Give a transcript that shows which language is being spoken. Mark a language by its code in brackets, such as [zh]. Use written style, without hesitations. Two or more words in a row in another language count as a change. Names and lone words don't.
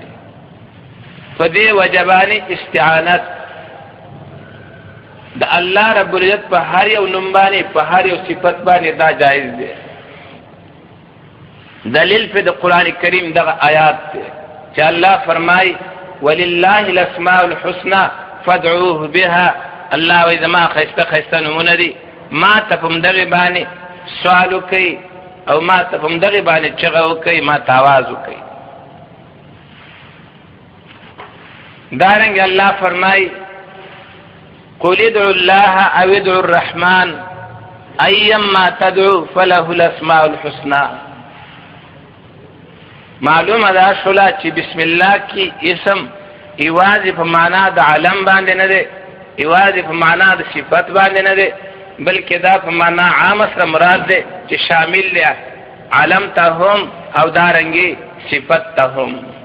[ps] په دې وجه باندې استعانت د الله رب العزت په هر یو نوم باندې په هر یو صفت باندې دا جایز دی. دلیل په د قرآن کریم دغه آیات دی چې الله فرمای [ar] ولله الاسماء الحسنى فادعوه بها. [ps] الله وی زما خیسته خیسته نومونه دي، ما ته په دغه باندې سوال وکئ او ما ته په دغه باندې چغه وکئ، ما ته आवाज وکئ. دارنګ الله فرمای [ar] قل ادعوا الله او ادعوا الرحمن ايما تدعو فله الاسماء الحسنى. [ps] معلومه ده شولا چې بسم الله کی اسم ایوازی په معنا د علم باندې نه دی، ایوازی په معنا د صفت باندې نه دی، بلکې دا په معنا عام سره مراد دی چې شامل دی علم ته هم او دارنګي صفت ته هم.